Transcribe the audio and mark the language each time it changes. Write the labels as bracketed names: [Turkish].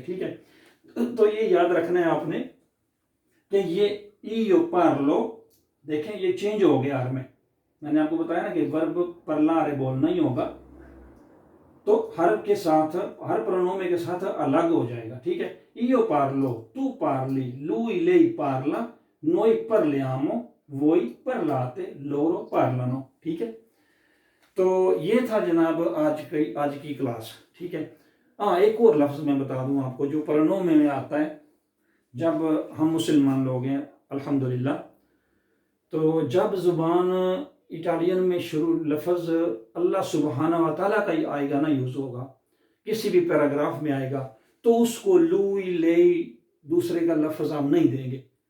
[Hindi] ठीक है, तो ये याद रखना है आपने कि ये [Italian] ईयो पार्लो, [Hindi] देखें ये चेंज हो गया आर में। मैंने आपको बताया ना कि वर्ब परलारे बोलना ही होगा, तो हर के साथ, हर प्रोनोमे के साथ अलग हो जाएगा। ठीक है, [Italian] io parlo, tu parli, lui lei parla, noi parliamo, voi parlate, loro parlano। [Hindi] ठीक है, तो ये था जनाब आज की क्लास। ठीक है, हाँ एक और लफ्ज़ मैं बता दूं आपको जो प्रोनोमे में आता है। जब हम मुसलमान लोग हैं अल्हम्दुलिल्लाह, तो जब ज़ुबान इटालियन में शुरू लफ्ज़ अल्लाह सुबहाना व तआला का ही आएगा ना, यूज़ होगा, किसी भी पैराग्राफ में आएगा, तो उसको लुई ले दूसरे का लफ्ज़ आप नहीं देंगे।